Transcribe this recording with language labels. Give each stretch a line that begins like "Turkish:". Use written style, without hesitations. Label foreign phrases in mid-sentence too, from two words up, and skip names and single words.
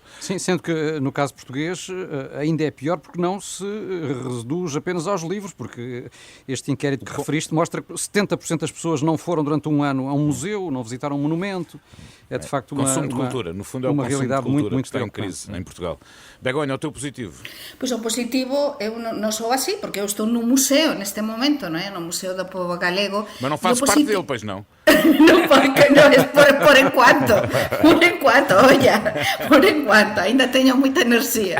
Portuguese: Sim, sendo que no caso português ainda é pior porque não se reduz apenas aos livros, porque este inquérito que referiste mostra que 70% das pessoas não foram durante um ano a um museu, não visitaram um monumento. É de facto Consumo de cultura, no fundo é o uma consumo realidade de cultura muito que está em preocupante. crise em Portugal. Begonha, o teu positivo?
Galician: Pois o positivo, eu non sou así, porque eu estou no museo neste momento, non é? No Museo do Povo Galego.
Portuguese: Mas não
Galician: E o
Portuguese: fazes parte
Galician: positivo-
Portuguese: dele, pois não?
Galician: Non, porque non, é por enquanto, por enquanto, ainda teño moita enerxía.